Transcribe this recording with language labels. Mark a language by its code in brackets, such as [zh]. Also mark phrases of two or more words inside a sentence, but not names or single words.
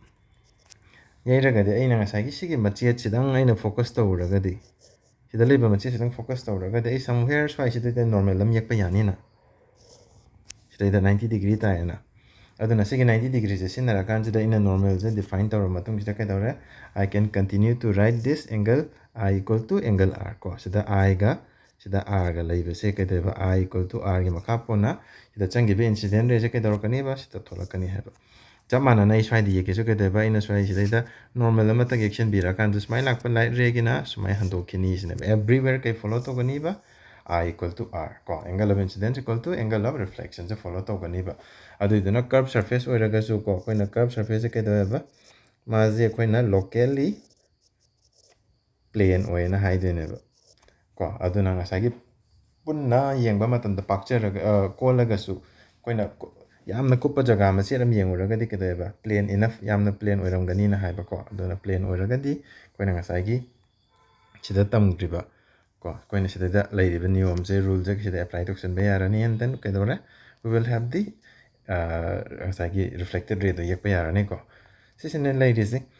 [mni] ꯌꯩꯔꯒꯗꯤ ꯑꯩꯅ ꯉꯁꯥꯏꯒꯤ ꯁꯤꯒꯤ ꯃꯆꯦꯠꯁꯤꯗꯪ ꯑꯩꯅ ꯐꯣꯀꯁ ꯇꯧꯔꯒꯗꯤ ꯁꯤꯗ ꯂꯩꯕ ꯃꯆꯦꯠꯁꯤꯗꯪ ꯐꯣꯀꯁ ꯇꯧꯔꯒꯗꯤ ꯑꯩ ꯁꯝꯋꯦꯌꯔ ꯁ꯭ꯋꯥꯏꯁꯤꯗꯩꯗ ꯅꯣꯔꯃꯦꯜ ꯑꯃ ꯌꯦꯛꯄ ꯌꯥꯅꯤꯅ ꯁꯤꯗꯩꯗ 90 ꯗꯤꯒ꯭ꯔꯤ ꯇꯥꯏꯌꯦꯅ ꯑꯗꯨꯅ ꯁꯤꯒꯤ 90 ꯗꯤꯒ꯭ꯔꯤꯁꯦ ꯁꯤꯖꯤꯟꯅꯔꯀꯥꯟꯁꯤꯗ ꯑꯩꯅ ꯅꯣꯔꯃꯦꯜꯁꯦ ꯗꯤꯐꯥꯏꯟ ꯇꯧꯔꯕ ꯃꯇꯨꯡꯁꯤꯗ ꯀꯩꯗꯧꯔꯦ [en] I can continue to write this angle I equal to angle R [mni] ꯀꯣ ꯁꯤꯗ Iꯒ ꯁꯤꯗ Rꯒ ꯂꯩꯕꯁꯦ ꯀꯩꯗꯧꯕ I equal to Rꯒꯤ ꯃꯈꯥ ꯄꯣꯟꯅ ꯁꯤꯗ ꯆꯪꯈꯤꯕ [en] incident ray [mni] ꯀꯩꯗꯧꯔꯛꯀꯅꯤꯕ ꯁꯤꯗ ꯊꯣꯛꯂꯛꯀꯅꯤ ꯍꯥꯏꯕ ꯆꯞ ꯃꯥꯟꯅꯅ ꯑꯩ ꯁ꯭ꯋꯥꯏꯗ ꯌꯦꯛꯀꯦꯁꯨ ꯀꯩꯗꯧꯕ ꯑꯩꯅ ꯁ꯭ꯋꯥꯏꯁꯤꯗꯩꯗ ꯅꯣꯔꯃꯦꯜ ꯑꯃꯇꯪ ꯌꯦꯛꯁꯤꯟꯕꯤꯔꯀꯥꯟꯗ ꯁꯨꯃꯥꯏꯅ ꯂꯥꯛꯄ ꯂꯥꯏꯠ ꯔꯦꯒꯤꯅ ꯁꯨꯃꯥꯏꯅ ꯍꯟꯗꯣꯛꯈꯤꯅꯤ ꯁꯤꯅꯦꯕ ꯑꯦꯕ꯭ꯔꯤꯋꯦꯔ ꯀꯩ ꯐꯣꯂꯣ ꯇꯧꯒꯅꯤꯕ [en] I equal to [mni] R ꯀꯣ [en] angle of incidence equal to angle of reflection [mni] ꯁꯦ ꯐꯣꯂꯣ ꯇꯧꯒꯅꯤꯕ ꯑꯗꯨꯏꯗꯨꯅ [en] curved surface [mni] ꯑꯣꯏꯔꯒꯁꯨ ꯀꯣ ꯑꯩꯈꯣꯏꯅ [en] curved surface [mni] ꯀꯩꯗꯧꯋꯦꯕ ꯃꯥꯁꯦ ꯑꯩꯈꯣꯏꯅ ꯂꯣꯀꯦꯜꯂꯤ ꯄ꯭ꯂꯦꯟ ꯑꯣꯏꯅ ꯍꯥꯏꯗꯣꯏꯅꯦꯕ ꯀꯣ ꯑꯗꯨꯅ ꯉꯁꯥꯏꯒꯤ ꯄꯨꯟꯅ ꯌꯦꯡꯕ ꯃꯇꯝꯗ ꯄꯥꯛꯆꯔꯒ ꯀꯣꯜꯂꯒꯁꯨ ꯑꯩꯈꯣꯏꯅ ꯌꯥꯝꯅ ꯀꯨꯞꯄ ꯖꯒꯥ ꯃꯆꯦꯠ ꯑꯃ ꯌꯦꯡꯉꯨꯔꯒꯗꯤ ꯀꯩꯗꯧꯋꯦꯕ [en] plane enough [mni] ꯌꯥꯝꯅ ꯄ꯭ꯂꯦꯟ ꯑꯣꯏꯔꯝꯒꯅꯤꯅ ꯍꯥꯏꯕꯀꯣ ꯑꯗꯨꯅ ꯄ꯭ꯂꯦꯟ ꯑꯣꯏꯔꯒꯗꯤ ꯑꯩꯈꯣꯏꯅ ꯉꯁꯥꯏꯒꯤ ꯁꯤꯗ ꯇꯝꯈ꯭ꯔꯤꯕ ꯀꯣ ꯑꯩꯈꯣꯏꯅ ꯁꯤꯗꯩꯗ ꯂꯩꯔꯤꯕ ꯅꯤꯌꯣꯝꯁꯦ ꯔꯨꯜꯁꯦ ꯁꯤꯗ ꯑꯦꯄ꯭ꯂꯥꯏ ꯇꯧꯁꯟꯕ ꯌꯥꯔꯅꯤ [en] and then [mni] ꯀꯩꯗꯧꯔꯦ [en] we will help the [mni] ꯉꯁꯥꯏꯒꯤ [en] reflected ray [mni] ꯌꯦꯛꯄ ꯌꯥꯔꯅꯤꯀꯣ ꯁꯤꯁꯤꯅꯦ ꯂꯩꯔꯤꯁꯦ